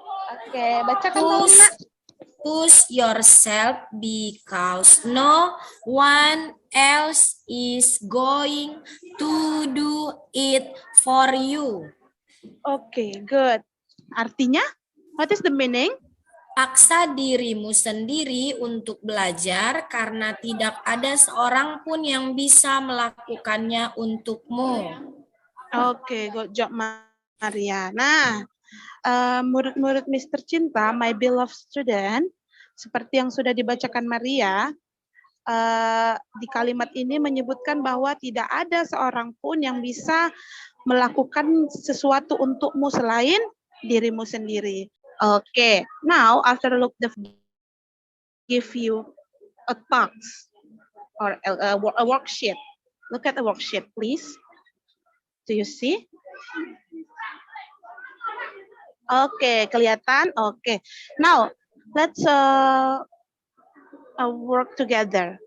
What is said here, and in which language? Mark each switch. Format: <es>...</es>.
<id>Oke, bacakan dong, Nak.</id> <en>Push yourself because no one else is going to do it for you. Oke, good.</en> <id>Artinya,</id> <en>what is the meaning?</en> <id>Paksa dirimu sendiri untuk belajar karena tidak ada seorang pun yang bisa melakukannya untukmu.</id> <en>Oke, good job, Maria.</en> <id>Nah, murid-murid</id> <en>Mr.</en> <id>Cinta,</id> <en>my beloved student,</en> <id>seperti yang sudah dibacakan Maria, di kalimat ini menyebutkan bahwa tidak ada seorang pun yang bisa melakukan sesuatu untukmu selain dirimu sendiri.</id> <en>Okay, now after look the give you a task or a worksheet. Look at the worksheet, please. Do you see?</en> <id>Oke, kelihatan.</id> <en>Oke, now let's work together.</en>